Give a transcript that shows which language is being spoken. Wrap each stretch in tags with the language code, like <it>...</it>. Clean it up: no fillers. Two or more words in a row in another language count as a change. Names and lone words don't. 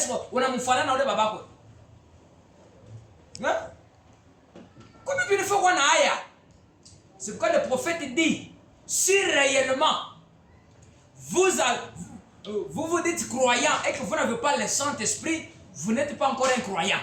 <fr>Est-ce que</fr> <sw>unamfanana na ule babako? Hein?</sw> <fr>Comment tu le fais qu'on aya? C'est pourquoi le prophète dit si réellement vous vous dites croyant et que vous n'avez pas le Saint-Esprit, vous n'êtes pas encore un croyant.</fr>